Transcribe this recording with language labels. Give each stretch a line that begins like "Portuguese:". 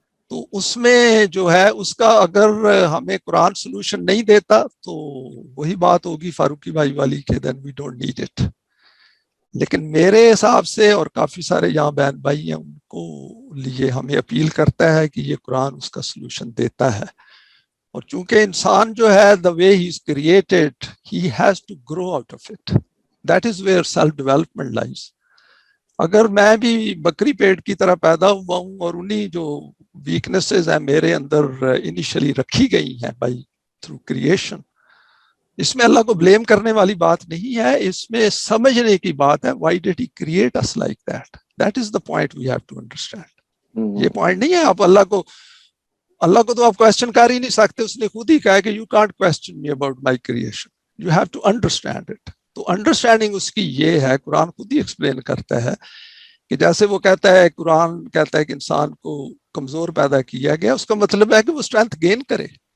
Urdu: تو اس میں جو ہے اس کا اگر ہمیں قرآن سولوشن نہیں دیتا تو وہی بات ہوگی فاروقی بھائی والی کہ دین
English: We don't need it.
Urdu: لیکن میرے حساب سے اور کافی سارے یہاں بہن بھائی ہیں ان کو لیے ہمیں اپیل کرتا ہے کہ یہ قرآن اس کا سولوشن دیتا ہے. اور چونکہ انسان جو ہے
English: the way he is created he has to grow out of it. That is where self development lies.
Urdu: اگر میں بھی بکری پیٹ کی طرح پیدا ہوا ہوں اور انہی جو ویکنیسز ہیں میرے اندر انیشلی رکھی گئی ہیں بائی تھرو کریشن، اس میں اللہ کو بلیم کرنے والی بات نہیں ہے، اس میں سمجھنے کی بات ہے.
English: Why did he create us like that? That is the point we have to understand.
Urdu: یہ پوائنٹ نہیں ہے آپ اللہ کو تو آپ کویسچن کر ہی نہیں سکتے. اس نے خود ہی کہا کہ
English: You can't question me about my creation, you have to understand it.
Urdu: تو انڈرسٹینڈنگ اس کی یہ ہے، قرآن خود ہی ایکسپلین کرتا ہے کہ جیسے وہ کہتا ہے، قرآن کہتا ہے کہ انسان کو کمزور پیدا کیا گیا، اس کا مطلب ہے کہ وہ اسٹرینتھ گین کرے.